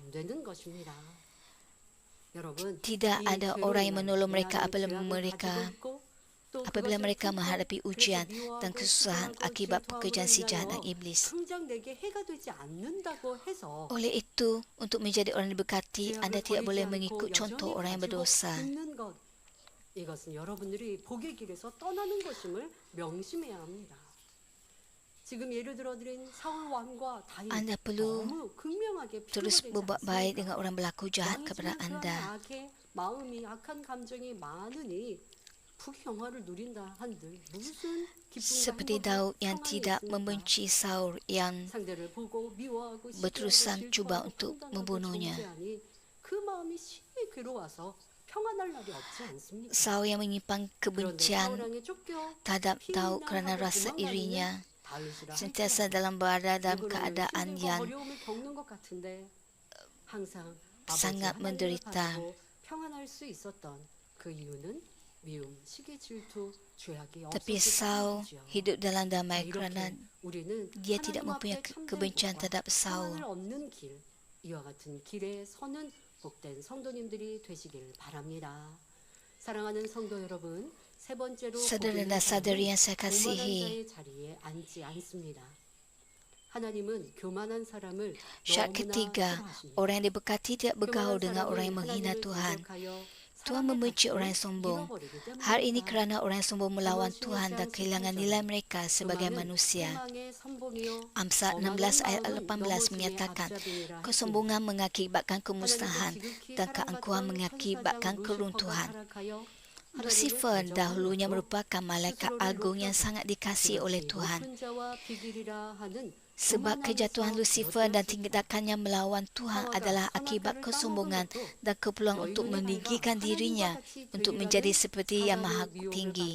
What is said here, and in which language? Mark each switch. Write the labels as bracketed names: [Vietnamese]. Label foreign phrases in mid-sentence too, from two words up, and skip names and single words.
[Malay] Tidak ada orang yang menolong mereka apabila mereka menghadapi ujian dan kesusahan akibat pekerjaan si jahat dan iblis. Oleh itu, untuk menjadi orang diberkati, anda tidak boleh mengikut contoh orang yang berdosa. [Korean] 이것은 여러분들이 복의 길에서 떠나는 것임을 명심해야 합니다. 지금 예를 들어드린 사울 왕과 다윗 [Malay] Anda perlu [Korean] 너무 극명하게 [Malay] terus [Korean] 비교되지 [Malay] berbuat baik [Korean] 않습니까? [Malay] dengan orang berlaku jahat kepada [Korean] 당신은 [Malay] anda. [Korean] 그러한 악의 마음이 악한 감정이 많으니 부귀영화를 누린다 한들 무슨 기쁨과 [Malay] Seperti [Korean] 행복이 [Malay] Daud yang [Korean] 평안이 [Malay] tidak [Korean] 있습니까? [Malay] membenci Saul yang [Korean] 상대를 보고 미워하고 [Malay] berterusan [Korean] 시기하고 [Malay] cuba [Korean] 질투하고 [Malay] untuk [Korean] 판단하고 [Malay] membunuhnya. [Korean] 정죄하니 그 마음이 심히 괴로워서 평안할 날이 없지 않습니까? [Malay] Saul yang menyimpan [Korean] 그런데 [Malay] kebencian [Korean] 사울왕에 쫓겨 [Malay] terhadap Daud kerana [Korean] 피난하고 [Malay] rasa [Korean] 도망가는 [Malay] irinya, [Korean] 다윗이라 [Malay] sentiasa [Korean] 할지라도 [Malay] dalam berada dalam [Korean] 이거는 [Malay] keadaan [Korean] 힘들고 [Malay] yang [Korean] 어려움을 겪는 것 같은데 항상 아버지 [Malay] sangat [Korean] 하나님을 [Malay] menderita. [Korean] 가지고 평안할 수 있었던 그 이유는 미움, 시기, 질투, 죄악이 [Malay] Tapi [Korean] 없었기 [Malay] Saul [Korean] 때문이지요. [Malay] hidup dalam damai [Korean] 이렇게 [Malay] kerana [Korean] 우리는 [Malay] dia tidak [Korean] 하나님 [Malay] mempunyai [Korean] 앞에 참된 [Malay] kebencian [Korean] 복과 [Malay] terhadap Saul. [Korean] 평안을 얻는 길, 이와 같은 길에 서는 복된 성도님들이 되시길 바랍니다. 사랑하는 성도 여러분, 세 번째로 [Malay] Saudara [Korean] 복이 있는 [Malay] dan saudari yang saya [Korean] 교만한 [Malay] kasihi, [Korean] 자의 자리에 앉지 않습니다. 하나님은 교만한 사람을 [Malay] syarat [Korean] 너무나 [Malay] ketiga, [Korean] 싫어하십니다. [Malay] orang yang diberkati tidak bergaul [Korean] 교만한 [Malay] dengan orang [Korean] 사람은 [Malay] yang menghina [Korean] 하나님을 [Malay] Tuhan. [Korean] 대적하여 [Malay] Tuhan [Korean] 사랑의 [Malay] membenci [Korean] 가치를 [Malay] orang yang sombong. [Korean] 잃어버리기 [Malay] Hal ini [Korean] 때문입니다. [Malay] kerana orang yang sombong melawan Tuhan dan kehilangan nilai mereka sebagai [Korean] 교만은 [Malay] manusia. [Korean] 패망의 선봉이요 [Malay] Amsal 16 ayat 18 menyatakan, kesombongan mengakibatkan kemusnahan dan keangkuhan mengakibatkan keruntuhan. Lucifer dahulunya merupakan malaikat agung yang sangat dikasihi oleh Tuhan. Sebab kejatuhan Lucifer dan tindakannya melawan Tuhan adalah akibat kesombongan dan keperluan untuk meninggikan dirinya untuk menjadi seperti yang maha tinggi.